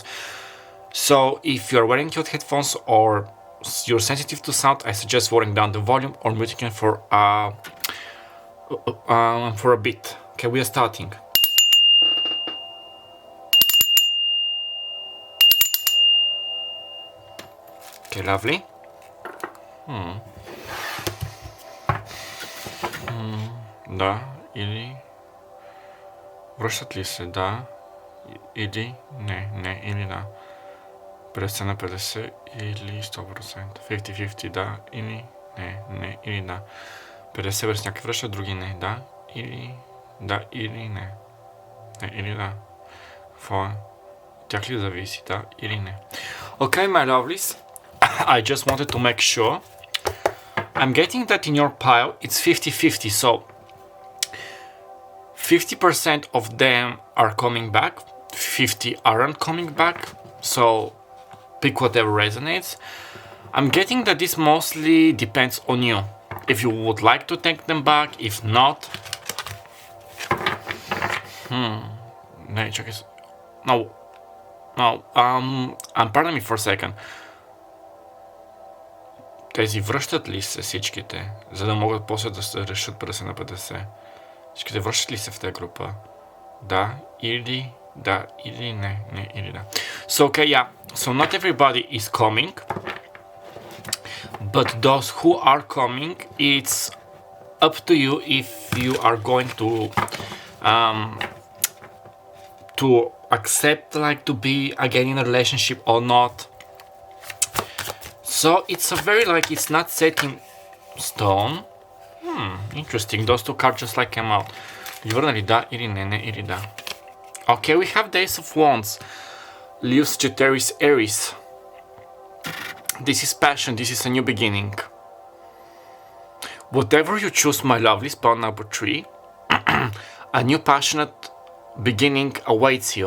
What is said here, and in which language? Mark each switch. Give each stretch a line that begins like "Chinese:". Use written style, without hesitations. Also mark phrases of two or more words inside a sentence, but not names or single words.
English: So if you're wearing your headphones or you're sensitive to sound, I suggest lowering down the volume or muting it for a bit. Okay, we are starting. Okay, lovely.
Bulgarian: Да, или... Връщат ли се? Да, или... Не, или да. 50 на 50 или 100%. 50-50, да, или... Не, или да. 50 верс някакви връщат, други не, да, или... Да, или не. Не, или да. Какво е? Тях ли зависи, да, или не?
English: Okay, my lovelies. I just wanted to make sure. I'm getting that in your pile it's 50-50, so 50% of them are coming back, 50 aren't coming back, so pick whatever resonates. I'm getting that this mostly depends on you. If you would like to take them back, if not... No, pardon me for a second.
Bulgarian: Тези връщат ли се всичките, за да могат после да се решат 50 на 50? Всичките връщат ли се в тази група? Да или не, или да.
English: So okay, yeah, so not everybody is coming, but those who are coming, it's up to you if you are going to accept, like, to be again in a relationship or not. So it's a very, like, it's not set in stone. Interesting, those 2 cards just like came out.
Bulgarian: Върнали да или не, или да.
English: Okay, we have the Ace of Wands. Leo, Sagittarius, Aries. This is passion, this is a new beginning. Whatever you choose, my lovely, spawn number 3, a new passionate beginning awaits you.